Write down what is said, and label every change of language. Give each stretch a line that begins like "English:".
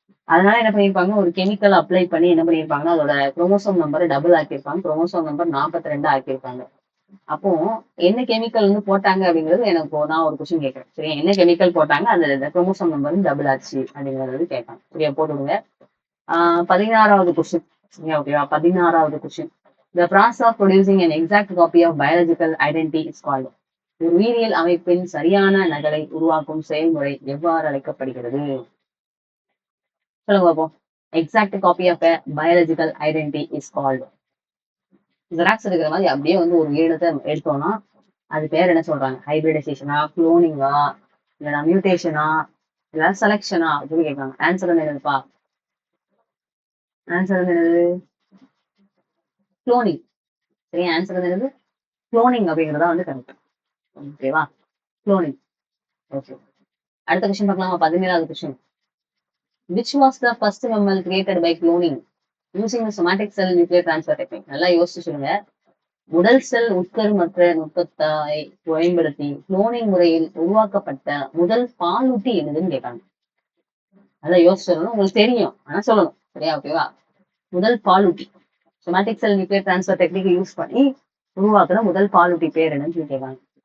Tamil: அதனால என்ன பண்ணிருப்பாங்க, ஒரு கெமிக்கல் அப்ளை பண்ணி என்ன பண்ணிருப்பாங்கன்னா அதோட குரோமோசோம் நம்பரை டபுள் ஆக்கியிருப்பாங்க. Chromosome number 42 ஆக்கியிருப்பாங்க. அப்போ என்ன கெமிக்கல் வந்து போட்டாங்க அப்படிங்கிறது எனக்கு நான் ஒரு கொஸ்டின் கேட்கறேன். சரி, என்ன கெமிக்கல் போட்டாங்க அந்த குரோமோசோம் நம்பர் டபுள் ஆச்சு அப்படிங்கறது கேட்காங்க. சரியா, போட்டுவிடுங்க. 16வது கொஸ்டின். சரியா, ஓகேவா. 16வது question.
English: The process of producing an exact copy of biological identity is called.
Tamil: ஒரு உயிரியல் அமைப்பின் சரியான நகலை உருவாக்கும் செயல்முறை எவ்வாறு அழைக்கப்படுகிறது? சொல்லுங்க பாப்போம்.
English: Exact copy of biological identity is called.
Tamil: Xerox எடுக்கிற மாதிரி அப்படியே வந்து ஒரு உயிரினத்தை எடுத்தோம்னா அது பேர் என்ன சொல்றாங்க? ஹைபிரிடைசேஷனா, குளோனிங்கா, இல்லைன்னா மியூட்டேஷனா, இல்ல செலக்ஷனா அப்படின்னு கேட்காங்க. ஆன்சர் வந்து என்னதுப்பா? ஆன்சர் வந்து என்னது? குளோனிங். சரி, ஆன்சர் வந்து என்னது? குளோனிங் அப்படிங்கிறதா வந்து கரெக்ட். ஓகேவா, குளோனிங். ஓகே, அடுத்த கொஸ்டின் பார்க்கலாமா. 17வது question.
English: Which was the first mammal created by cloning using the somatic cell nuclear transfer technique?
Tamil: நல்லா யோசிச்சு சொல்லுங்க. உடல் செல் உட்கருமற்ற நுட்பத்தை பயன்படுத்தி குளோனிங் முறையில் உருவாக்கப்பட்ட முதல் பாலூட்டி என்னதுன்னு கேட்காங்க. நல்லா யோசிச்சு சொல்லணும். உங்களுக்கு தெரியும் ஆனா சொல்லணும். சரியா, ஓகேவா. முதல் பாலூட்டி சொமாட்டிக் செல் நியூக்ளியர் டிரான்ஸ்ஃபர் டெக்னிக் யூஸ் பண்ணி உருவாக்குற முதல் பாலூட்டி பேர் என்னன்னு சொல்லி கேட்காங்க.